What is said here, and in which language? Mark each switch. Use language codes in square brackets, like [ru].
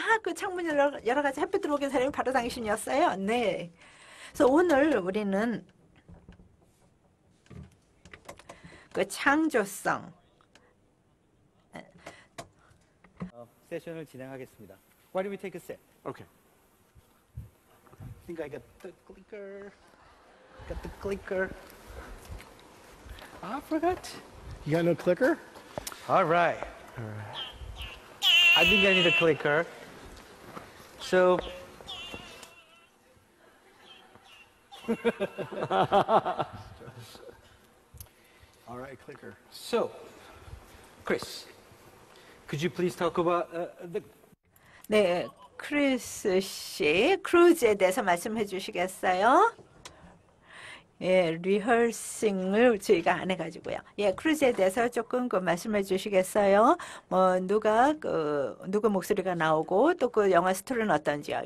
[ko] 그 창문 여러 가지 햇빛 들어오는 사람이 바로 당신이었어요. 네. 그래서 오늘 우리는 그 창조성 세션을 진행하겠습니다. [en] Why don't we take a sip? Okay. I think I got the clicker. Got the clicker. I forgot. You got no clicker? All right. I think I need a clicker. So. All right, clicker. So, Chris, could you please talk about the. [ko] 네, 크리스 씨, 크루즈에 대해서 말씀해 주시겠어요? 예, 리허싱을 저희가 안 해가지고요. 예, 크루즈에 대해서 조금 말씀해 주시겠어요? 뭐, 누구 목소리가 나오고, 또 그 영화 스토리는 어떤지요?